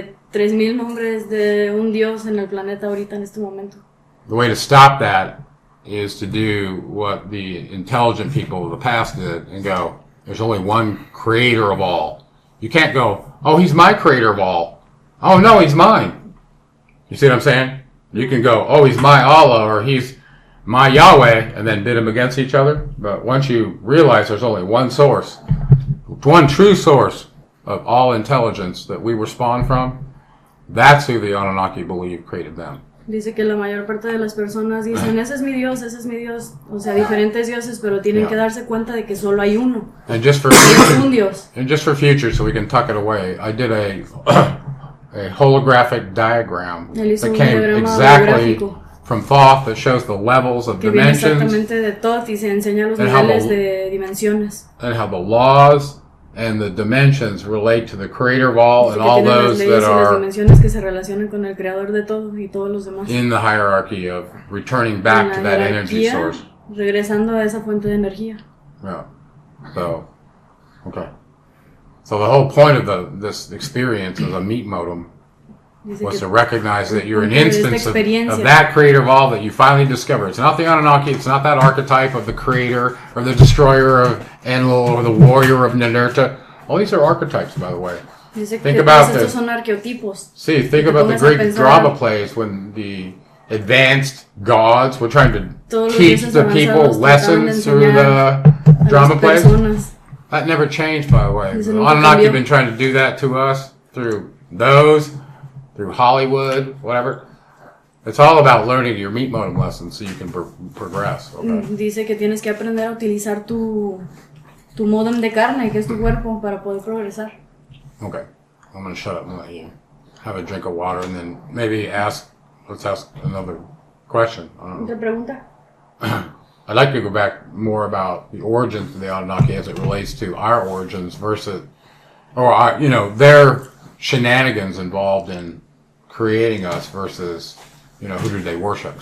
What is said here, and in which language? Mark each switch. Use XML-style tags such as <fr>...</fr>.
<es>3,000 nombres de un Dios en el planeta ahorita en este momento.</es> <en>The way to stop that is to do what the intelligent people of the past did and go, there's only one creator of all. You can't go, oh, he's my creator of all. Oh, no, he's mine. You see what I'm saying? You can go, oh, he's my Allah or he's my Yahweh, and then bid them against each other. But once you realize there's only one source, one true source of all intelligence that we were spawned from, that's who the Anunnaki believe created them.</en> <es>Dice que la mayor parte de las personas dicen, ese es mi Dios, o sea, diferentes dioses, pero tienen que darse cuenta de que solo hay uno.</es> <en>And just for</en> <es>un Dios.</es> <en>And just for future, so we can tuck it away, I did a holographic diagram that came exactly from Thoth that shows the levels of dimensions.</en> <es>Exactamente de Thoth y se enseña los niveles de dimensiones.</es> <en>And how the laws and the dimensions relate to the creator of all and all those that are</en> <es>que se relacionan con el creador de todo y todos los demás.</es> <en>In the hierarchy of returning back to that energy source.</en> <es>Regresando a esa fuente de energía.</es> <en>Yeah. So, okay. So the whole point of this experience as a meat modem was to recognize that you're an instance of that creator of all that you finally discover. It's not the Anunnaki, it's not that archetype of the creator or the destroyer of Enlil or the warrior of Ninurta. All these are archetypes, by the way. Think about the,</en> <es>son arqueotipos.</es> <en>See, think about the Greek drama plays when the advanced gods were trying to teach the people lessons through the drama plays. That never changed, by the way. The Anunnaki have been trying to do that to us through those, through Hollywood, whatever. It's all about learning your meat modem lessons so you can progress. Okay?</en> <es>Dice que tienes que aprender a utilizar tu modem de carne, que es tu cuerpo, para poder progresar.</es> <en>Okay. I'm going to shut up and let you have a drink of water and then maybe let's ask another question.</en> <es>¿Otra pregunta?</es> <en>I'd like to go back more about the origins of the Anunnaki as it relates to our origins versus, or their shenanigans involved in creating us versus, who did they worship?</en>